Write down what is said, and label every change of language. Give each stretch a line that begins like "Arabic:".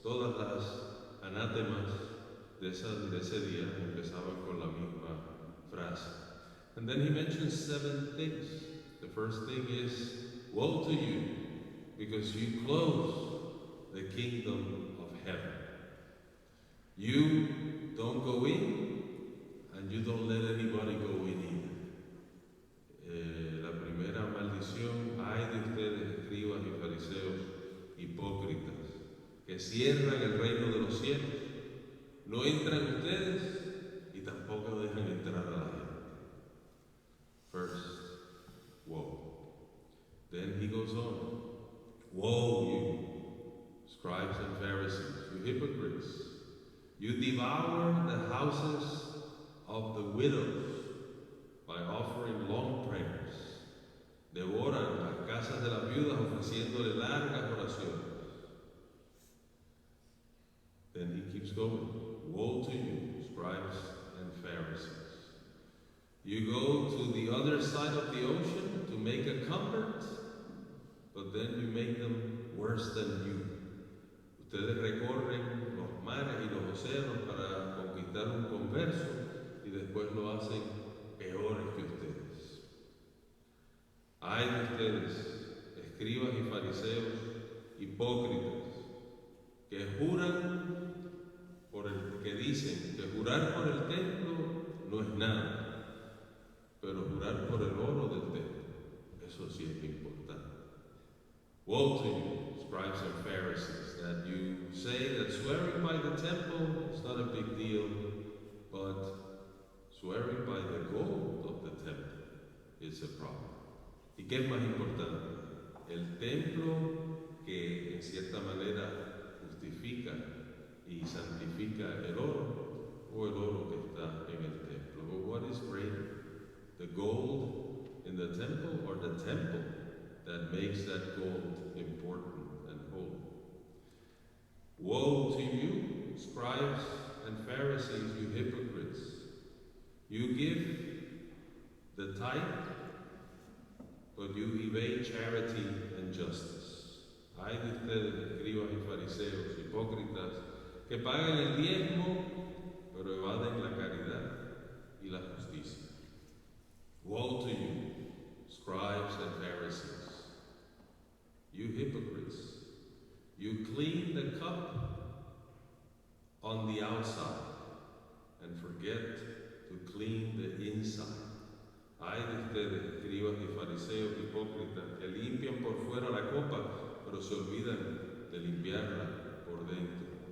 Spanish: Todas las anátemas de ese día empezaban con la misma frase.
English: And then he mentions 7 things. The first thing is, woe to you, because you close the kingdom of heaven. You don't go in, and you don't let anybody go in either.
Spanish: La primera maldición, ay de ustedes, escribas y fariseos hipócritas, que cierran el reino de los cielos. No entran ustedes y tampoco dejan entrar a la gente.
English: First, woe. Then he goes on. Woe, you scribes and Pharisees, you hypocrites. You devour the houses of the widows by offering long prayers.
Spanish: Devoran las casas de las viudas ofreciéndole largas oraciones.
English: Then he keeps going. Woe to you, scribes and Pharisees. You go to the other side of the ocean to make a convert, but then you make them worse than you.
Spanish: Ustedes recorren los mares y los océanos para conquistar un converso y después lo hacen peores que ustedes. Ay de ustedes, escribas y fariseos hipócritas, que juran que dicen que jurar por el templo no es nada, pero jurar por el oro del templo, eso sí es importante.
English: Woe to you, scribes and Pharisees, that you say that swearing by the temple is not a big deal, but swearing by the gold of the temple is a problem.
Spanish: ¿Y qué es más importante? ¿El templo que en cierta manera justifica y santifica el oro, o el oro que está en el templo?
English: But what is greater, the gold in the temple or the temple that makes that gold important and holy? Woe to you, scribes and Pharisees, you hypocrites! You give the tithe, but you evade charity and justice.
Spanish: Ay de ustedes, escribas y fariseos hipócritas, que pagan el diezmo, pero evaden la caridad y la justicia.
English: Woe to you, scribes and Pharisees, you hypocrites! You clean the cup on the outside and forget to clean the inside.
Spanish: Ay de ustedes, escribas y fariseos hipócritas, que limpian por fuera la copa, pero se olvidan de limpiarla por dentro.